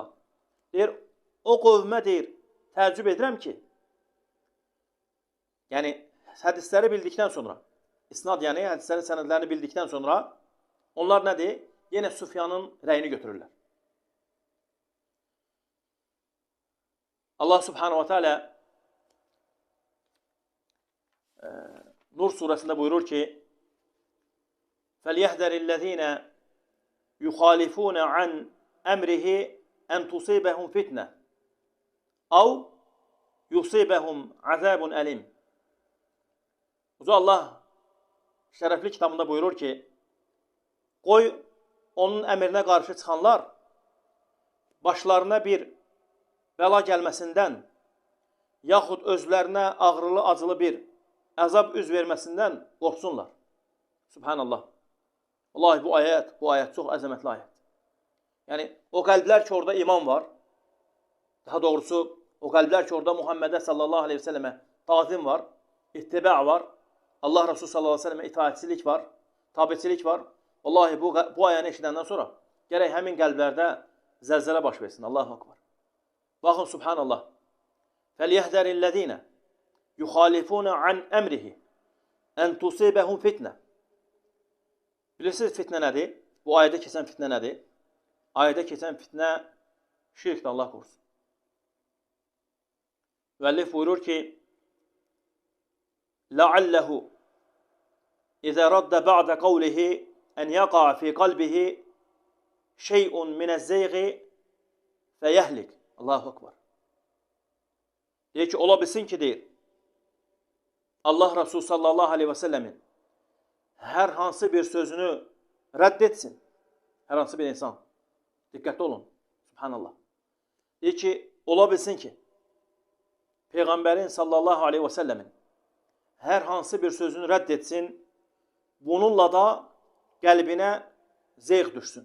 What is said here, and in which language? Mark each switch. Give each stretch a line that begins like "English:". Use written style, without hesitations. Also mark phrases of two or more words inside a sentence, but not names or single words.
Azerbaijani: Deyir, o qövmə deyir, təəccüb edirəm ki, yəni hədisləri bildikdən sonra, isnad yəni hədislərin sənədlərini bildikdən sonra, onlar nədir? Yenə Sufyanın rəyini götürürlər. Allah
Arabic: سبحانه وتعالى
Azerbaijani: Nur surəsində buyurur ki,
Arabic: فَلْيَهْدَرِ الَّذ۪ينَ يُخَالِفُونَ عَنْ أَمْرِهِ أَنْ تُصِيبَهُمْ فِتْنَةً اَوْ يُصِيبَهُمْ عَذَابٌ أَلِيمٌ.
Azerbaijani: Uca Allah şərəfli kitabında buyurur ki, qoy onun əmrinə qarşı çıxanlar başlarına bir bəla gəlməsindən yaxud özlərinə ağrılı, acılı bir əzab üz verməsindən qorxsunlar. Subhanallah. Vallahi bu ayət çox əzəmətli ayət. Yəni, o qəlblər ki, orada iman var, daha doğrusu, o qəlblər ki, orada Muhammedə
Arabic: صلى الله عليه وسلم
Azerbaijani: tazim var, ittiba var, Allah Resulü
Arabic: صلى الله عليه وسلم
Azerbaijani: itaatçilik var, tabiçilik var. Vallahi bu ayəni eşidəndən sonra gərək həmin qəlblərdə zəlzələ baş versin.
Arabic: الله أكبر.
Azerbaijani: Baxın, subhanallah.
Arabic: فَلْيَهْدَرِ الَّذ۪ينَ يُخَالِفُونَ عَنْ أَمْرِهِ اَنْ تُصِيبَهُمْ فِتْنَةً.
Azerbaijani: Bilirsiniz fitnə nədir? Bu ayədə keçən fitnə nədir? Ayədə keçən fitnə şirkdir, Allah qorusun. Müəllif buyurur ki,
Arabic: لَعَلَّهُ اِذَا رَدَّ بَعْدَ قَوْلِهِ اَنْ يَقَعَ فِي قَلْبِهِ شَيْءٌ مِنَ الزَّيْغِ فَيَهْلِكْ. الله أكبر.
Azerbaijani: Deyir ki, ola bilsin ki, deyir, Allah Resulü
Arabic: صلى الله عليه وسلم
Azerbaijani: hər hansı bir sözünü rədd etsin. Hər hansı bir insan. Diqqətli olun. Subhanallah. Deyir ki, ola bilsin ki, Peyğəmbərin
Arabic: صلى الله عليه وسلم
Azerbaijani: hər hansı bir sözünü rədd etsin, bununla da qəlbinə zeyğ düşsün.